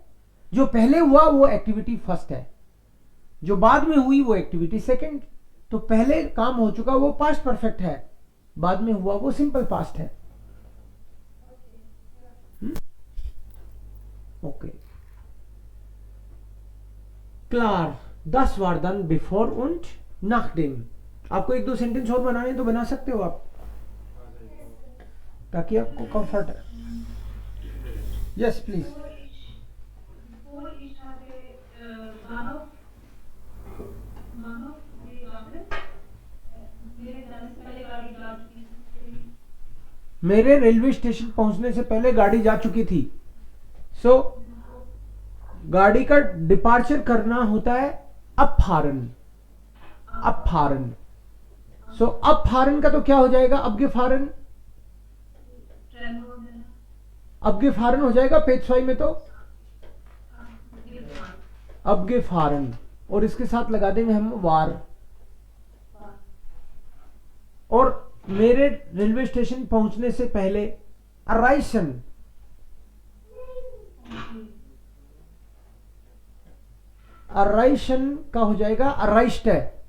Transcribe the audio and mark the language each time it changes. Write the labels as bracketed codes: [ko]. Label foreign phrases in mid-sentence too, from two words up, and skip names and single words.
[hi] जो पहले हुआ वो [en] activity first [hi] है, जो बाद में हुई वो [en] activity second. [hi] तो पहले काम हो चुका वो [en] past perfect [hi] है, बाद में हुआ वो [en] simple past [hi] है। [de] okay klar, das war dann bevor und nachdem। [hi] आपको एक दो सेंटेंस और बनाने तो बना सकते हो आप, ताकि आपको कंफर्ट है। [en] yes please. [hi] मेरे रेलवे स्टेशन पहुंचने से पहले गाड़ी जा चुकी थी। सो गाड़ी का डिपार्चर करना होता है [de] abfahren, abfahren। [hi] सो abfahren का तो क्या हो जाएगा, [de] abgefahren, abgefahren [hi] हो जाएगा पेज 5 में, तो abgefahren और इसके साथ लगा देंगे हम वार। और मेरे रेलवे स्टेशन पहुंचने से पहले [de] erreichen, erreichen [hi] का हो जाएगा erreicht है।